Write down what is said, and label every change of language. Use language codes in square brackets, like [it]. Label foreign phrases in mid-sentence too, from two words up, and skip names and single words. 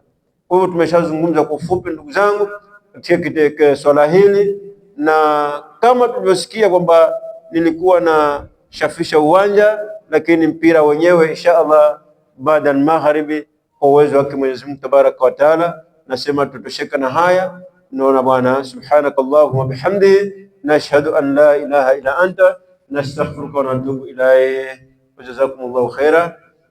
[sw] Kwa hivyo tumeshazungumza kwa ufupi ndugu zangu katika swala hili, na kama tulivyosikia kwamba nilikuwa na shafisha uwanja, lakini mpira wenyewe [ar] إن شاء الله [sw] baada al-maghribi kwa uwezo wake Mwenyezi Mungu [ar] تبارك وتعالى. [sw] Nasema tutosheka na haya. Naona bwana, [ar] سبحانك اللهم وبحمده نشهد أن لا إله إلا أنت نستغفرك ونتوب إليك. جزاكم الله خيرا.